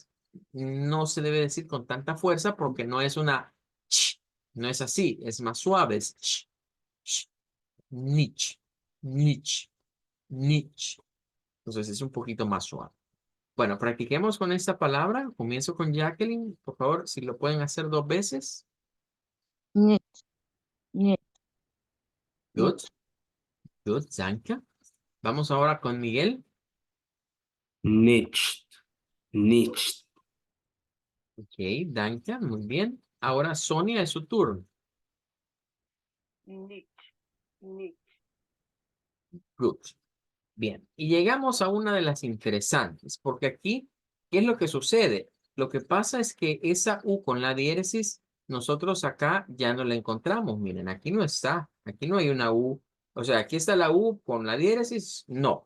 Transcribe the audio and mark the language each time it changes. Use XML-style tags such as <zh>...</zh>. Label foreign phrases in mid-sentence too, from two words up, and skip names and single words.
<es>No se debe decir con tanta fuerza porque no es una ch, no es así, es más suave, es ch, ch,</es> <de>niche, niche, niche.</de> <es>Entonces es un poquito más suave. Bueno, practiquemos con esta palabra. Comienzo con Jacqueline. Por favor, si lo pueden hacer 2 veces.</es> <de>Niet, niet, Good, niet. good, danke.</de> <es>Vamos ahora con Miguel.</es> <de>Nicht. Nicht. Ok, danke,</de> <es>muy bien. Ahora Sonia es su turno.</es> <de>Niche. Niche. Good.</de> <es>Bien, y llegamos a una de las interesantes, porque aquí, ¿qué es lo que sucede? Lo que pasa es que esa U con la diéresis, nosotros acá ya no la encontramos. Miren, aquí no está, aquí no hay una U. O sea, aquí está la U con la diéresis, no.</es>